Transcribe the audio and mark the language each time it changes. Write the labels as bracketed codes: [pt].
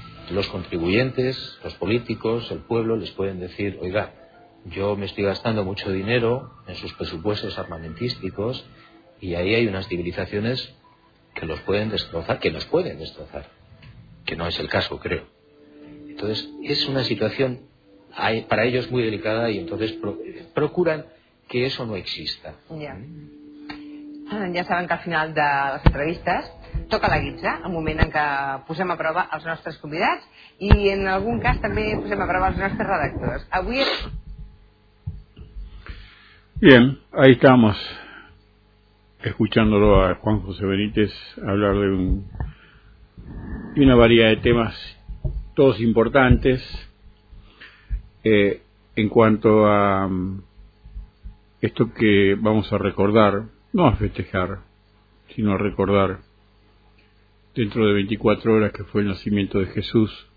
[es] Los contribuyentes, los políticos, el pueblo les pueden decir, oiga, yo me estoy gastando mucho dinero en sus presupuestos armamentísticos y ahí hay unas civilizaciones que los pueden destrozar, que nos pueden destrozar, que no es el caso, creo. Entonces, es una situación para ellos muy delicada y entonces procuran que eso no exista. Ya saben que [ca] al final de les entrevistes toca la guitza, el moment en què posem a prova els nostres convidats i en algun cas també posem a prova els nostres redactors. Avui... [es] Bien, ahí estamos escuchándolo a Juan José Benítez hablar de una variedad de temas, todos importantes, en cuanto a esto que vamos a recordar, no a festejar, sino a recordar dentro de 24 horas que fue el nacimiento de Jesús.